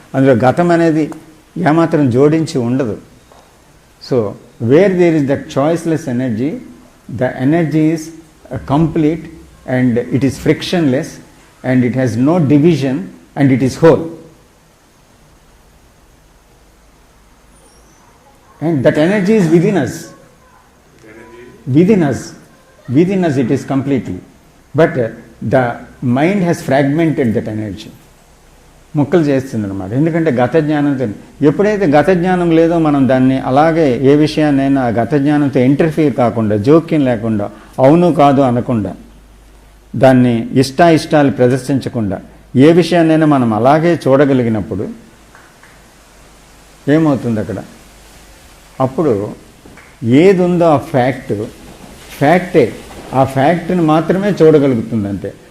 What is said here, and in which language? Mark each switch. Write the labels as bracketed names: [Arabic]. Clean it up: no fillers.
[Telugu] అందులో గతం అనేది ఏమాత్రం జోడించి ఉండదు. [English] So where there is that choiceless energy, the energy is complete and it is frictionless and it has no division and it is whole. And that energy is within us. Within us it is completely. But the mind has fragmented that energy. [Telugu] ముక్కలు చేస్తుంది అనమాట. ఎందుకంటే గత జ్ఞానంతో, ఎప్పుడైతే గత జ్ఞానం లేదో మనం దాన్ని అలాగే ఏ విషయాన్నైనా గత జ్ఞానంతో ఇంటర్ఫియర్ కాకుండా, జోక్యం లేకుండా, అవును కాదు అనకుండా, దాన్ని ఇష్టాలు ప్రదర్శించకుండా ఏ విషయాన్నైనా మనం అలాగే చూడగలిగినప్పుడు ఏమవుతుంది అక్కడ, అప్పుడు ఏది ఉందో ఆ ఫ్యాక్టే, ఆ ఫ్యాక్ట్ని మాత్రమే చూడగలుగుతుంది అంతే.